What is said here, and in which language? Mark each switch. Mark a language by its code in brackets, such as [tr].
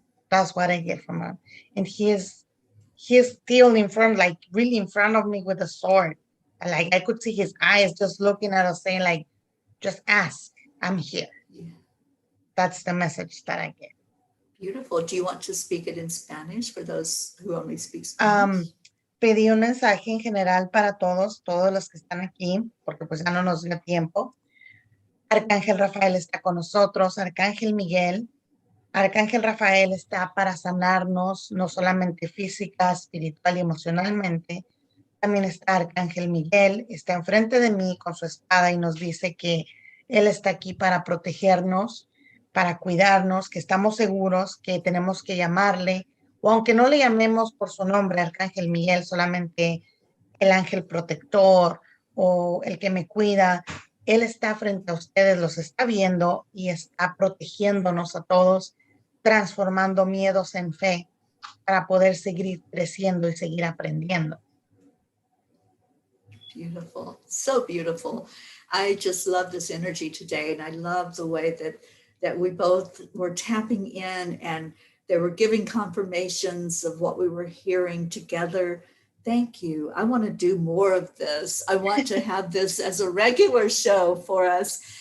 [en] That's what I get from him. And he's still in front, like really in front of me with a sword. And like I could see his eyes just looking at us, saying, like, just ask. I'm here. Yeah. That's the message that I get. Beautiful. Do you want to speak it in Spanish for those who only speak Spanish? [es] Pedí un mensaje en general para todos los que están aquí, porque pues ya no nos dio tiempo. Arcángel Rafael está con nosotros, Arcángel Miguel. Arcángel Rafael está para sanarnos, no solamente física, espiritual y emocionalmente. También está Arcángel Miguel, está enfrente de mí con su espada y nos dice que él está aquí para protegernos, para cuidarnos, que estamos seguros, que tenemos que llamarle, o aunque no le llamemos por su nombre, Arcángel Miguel, solamente el ángel protector o el que me cuida, él está frente a ustedes, los está viendo y está protegiéndonos a todos, transformando miedos en fe para poder seguir creciendo y seguir aprendiendo. [en] Beautiful. So beautiful. I just love this energy today. And I love the way that we both were tapping in and they were giving confirmations of what we were hearing together. Thank you. I want to do more of this. I want to have this as a regular show for us.